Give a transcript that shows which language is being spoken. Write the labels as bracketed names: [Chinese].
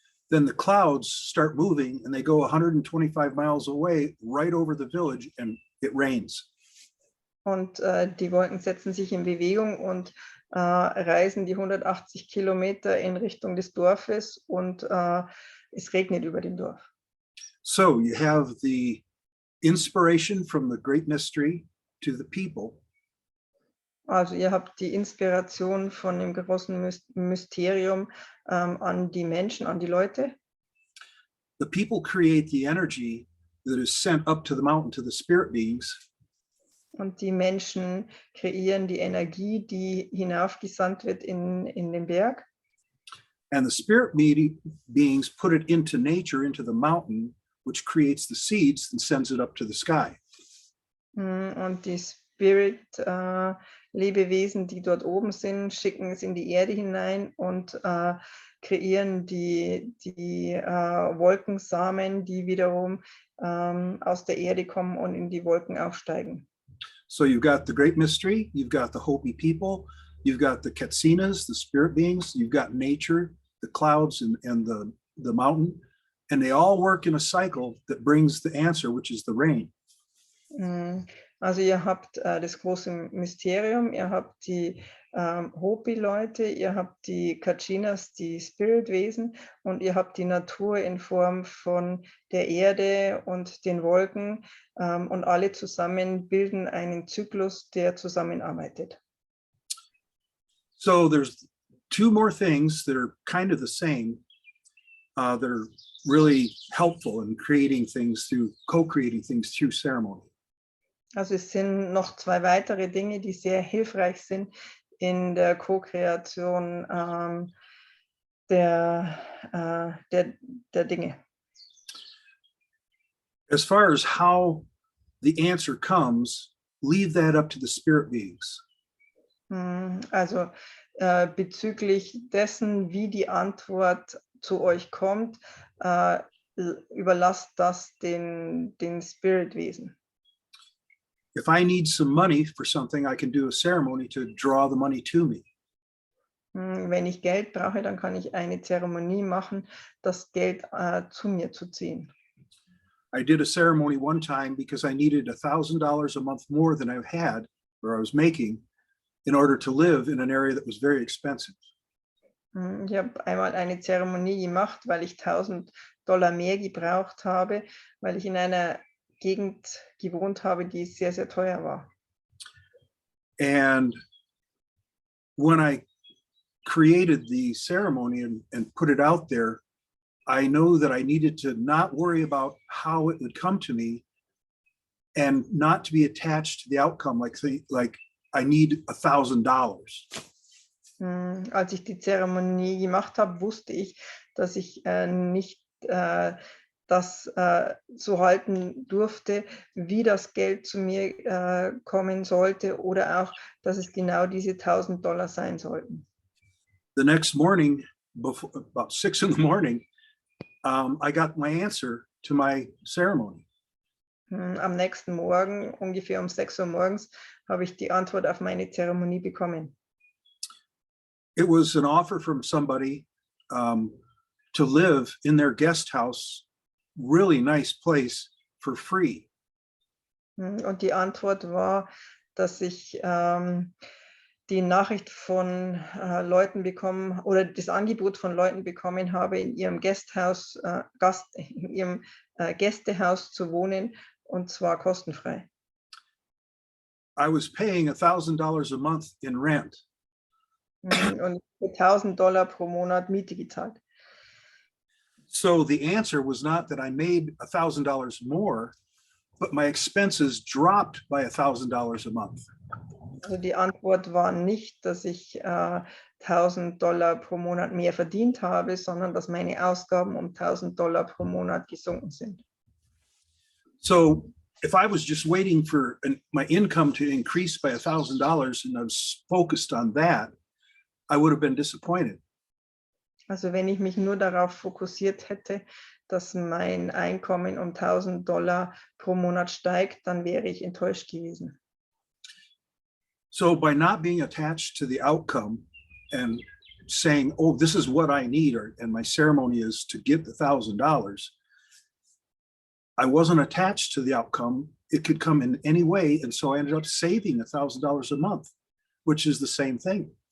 [English] Then the clouds start moving and they go 125 miles away right over the village and it rains. [German] Und die Wolken setzen sich in Bewegung und reisen die 180 Kilometer in Richtung des Dorfes und es regnet über dem Dorf. [English] So you have the inspiration from the great mystery to the people. [German] Also ihr habt die Inspiration von dem großen Mysterium an die Menschen, an die Leute. [English] The people create the energy that is sent up to the mountain to the spirit beings. [German] Und die Menschen kreieren die Energie, die hinaufgesandt wird in den Berg. [English] And the spirit beings put it into nature, into the mountain, which creates the seeds and sends it up to the sky. [German] Und die Spirit Lebewesen, die dort oben sind, schicken es in die Erde hinein und kreieren die Wolkensamen, die wiederum aus der Erde kommen und in die Wolken aufsteigen. [English] So you've got the great mystery, you've got the Hopi people, you've got the Katsinas, the spirit beings, you've got nature, the clouds and the mountain, and they all work in a cycle that brings the answer, which is the rain. [German] Also ihr habt das große Mysterium, ihr habt die Hopi-Leute, ihr habt die Kachinas, die Spiritwesen und ihr habt die Natur in Form von der Erde und den Wolken und alle zusammen bilden einen Zyklus, der zusammenarbeitet. [English] So there's two more things that are kind of the same that are really helpful in creating things through co-creating things through ceremony. [German] Also es sind noch zwei weitere Dinge, die sehr hilfreich sind in der Co-Kreation der Dinge. [English] As far as how the answer comes, leave that up to the spirit beings. [German] Also bezüglich dessen, wie die Antwort zu euch kommt, überlasst das den Spiritwesen. [English] If I need some money for something, I can do a ceremony to draw the money to me. [German] Wenn ich Geld brauche, dann kann ich eine Zeremonie machen, das Geld zu mir zu ziehen. [English] I did a ceremony one time because I needed $1,000 a month more than I had or I was making in order to live in an area that was very expensive. [German] Ich habe einmal eine Zeremonie gemacht, weil ich $1.000 mehr gebraucht habe, weil ich in einer Gegend gewohnt habe, die sehr, sehr teuer war. [English] And when I created the ceremony and put it out there, I know that I needed to not worry about how it would come to me and not to be attached to the outcome, like I need $1,000. [German] Als ich die Zeremonie gemacht habe, wusste ich, dass ich nicht das so halten durfte, wie das Geld zu mir kommen sollte oder auch, dass es genau diese $1.000 sein sollten. [English] The next morning, about 6 in the morning, I got my answer to my ceremony. [German] Am nächsten Morgen, ungefähr um 6 Uhr morgens, habe ich die Antwort auf meine Zeremonie bekommen. [English] It was an offer from somebody to live in their guest house, really nice place, for free. [German] Und die Antwort war, dass ich die Nachricht von Leuten bekommen oder das Angebot von Leuten bekommen habe, in ihrem in ihrem Gästehaus zu wohnen, und zwar kostenfrei. [English] I was paying $1,000 a month in rent. [German] Und $1.000 pro Monat Miete gezahlt. [English] So the answer was not that I made $1,000 more, but my expenses dropped by $1,000 a month. [German] Also die Antwort war nicht, dass ich $1.000 pro Monat mehr verdient habe, sondern dass meine Ausgaben um $1.000 pro Monat gesunken sind. [English] So if I was just waiting for my income to increase by $1,000 and I was focused on that, I would have been disappointed. [German] Also wenn ich mich nur darauf fokussiert hätte, dass mein Einkommen um $1.000 pro Monat steigt, dann wäre ich enttäuscht gewesen. [English] So by not being attached to the outcome and saying, oh, this is what I need, and my ceremony is to get the $1,000, I wasn't attached to the outcome. It could come in any way. And so I ended up saving $1,000 a month, which is the same thing.